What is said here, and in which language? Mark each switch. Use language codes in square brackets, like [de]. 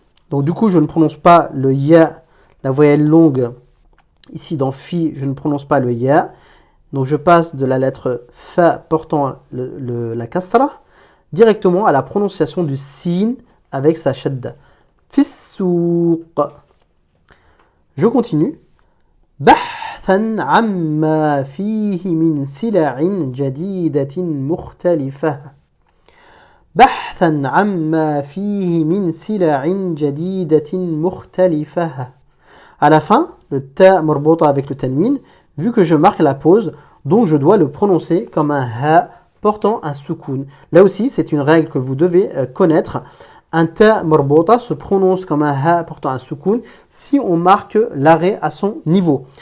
[fr] Donc du coup, je ne prononce pas le ya, la voyelle longue. Ici dans fi, je ne prononce pas le ya. Donc je passe de la lettre fa portant la kasra directement à la prononciation du sin avec sa shadda. Fissouq. Je continue. [ar] بحثا عما فيه من سلع جديدة مختلفة. بحثا عما فيه من سلع جديدة مختلفة. [fr] À la fin, le ta marbota avec le tanwin, vu que je marque la pause, donc je dois le prononcer comme un ha portant un soukoun. Là aussi, c'est une règle que vous devez connaître. Un ta marbota se prononce comme un ha portant un soukoun si on marque l'arrêt à son niveau.